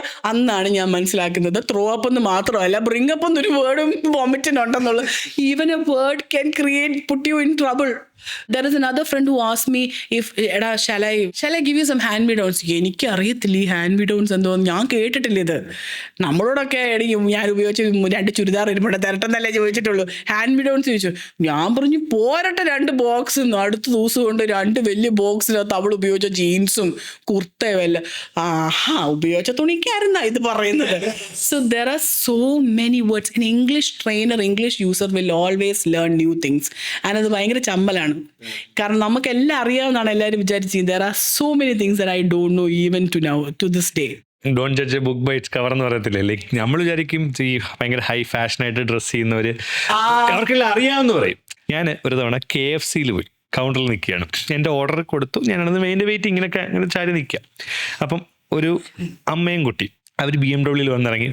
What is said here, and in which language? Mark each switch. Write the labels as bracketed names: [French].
[Malayalam] അന്നാണ് ഞാൻ മനസ്സിലാക്കുന്നത് ത്രോ അപ്പ് എന്ന് മാത്രമല്ല, ബ്രിങ് അപ്പ് എന്നൊരു വേർഡും വോമിറ്റിനുണ്ടെന്നുള്ളത്. [English] Even a word can create put you in trouble. There is another friend who asked me if shall I give you some hand me downs. [Malayalam] എനിക്ക് അറിയത്തില്ല ഈ hand മി downs എന്തോന്ന്, ഞാൻ കേട്ടിട്ടില്ല ഇത്. നമ്മളോടൊക്കെ ഞാൻ ഉപയോഗിച്ച് 2 ചുരിദാർ ഇരുമ്പടെ തരട്ടെന്നല്ലേ ചോദിച്ചിട്ടുള്ളൂ. ഹാൻഡ് മി ഡൗൺസ് ചോദിച്ചു. ഞാൻ പറഞ്ഞു പോരട്ടെ 2 ബോക്സ്. അടുത്ത ദിവസം കൊണ്ട് 2 വലിയ ബോക്സിനകത്ത് അവൾ ഉപയോഗിച്ച ജീൻസും കുർത്തയും എല്ലാം. ഉപയോഗിച്ച തുണിക്കായിരുന്ന ഇത് പറയുന്നത്. [English] So there are so many words. An English trainer, English user will always learn new things. [Malayalam] And അത് ഭയങ്കര ചമ്മലാണ്. കാരണം നമുക്കെല്ലാം അറിയാവുന്നതാണ് എല്ലാവരും വിചാരിച്ചത്. [English] There are so many things that I don't know even to this day. Don't judge a book by its cover [Malayalam] എന്ന് പറയത്തില്ലേ. Like നമ്മൾ വിചാരിക്കും ഈ ഭയങ്കര ഹൈ ഫാഷനായിട്ട് ഡ്രസ്സ് ചെയ്യുന്നവര് അവർക്കെല്ലാം അറിയാമെന്ന് പറയും. ഞാൻ ഒരു തവണ KFCയിൽ പോയി കൗണ്ടറിൽ നിൽക്കുകയാണ്. എൻ്റെ ഓർഡർ കൊടുത്തു. ഞാനത് എൻ്റെ വെയിറ്റ് ഇങ്ങനെ ചാരി നിൽക്കുക. അപ്പം ഒരു അമ്മയും കുട്ടി അവർ BMW വന്നിറങ്ങി.